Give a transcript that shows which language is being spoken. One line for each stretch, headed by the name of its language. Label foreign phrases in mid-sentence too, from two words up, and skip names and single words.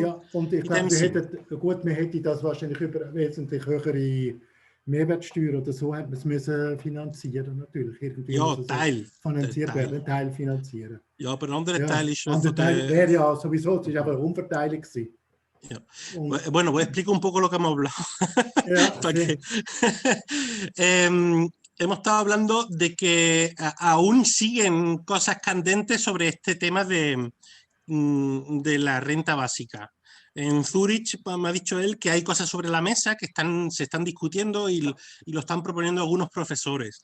German: Ja, und ich glaube, man hätte das wahrscheinlich über wesentlich höhere Mehrwertsteuer oder so hätte man es müssen finanzieren, natürlich. Irgendwie ja, Teil finanzieren. Ja, aber ein anderer Teil ist... Ein Teil wäre ja sowieso, es war aber eine Umverteilung gewesen. Ja.
Spanish: Bueno, voy a explicar un poco lo que hemos hablado.
German: Ja, okay.
Spanish: hemos estado hablando de que aún siguen cosas candentes sobre este tema de la renta básica. En Zurich me ha dicho él que hay cosas sobre la mesa que se están discutiendo y lo están proponiendo algunos profesores.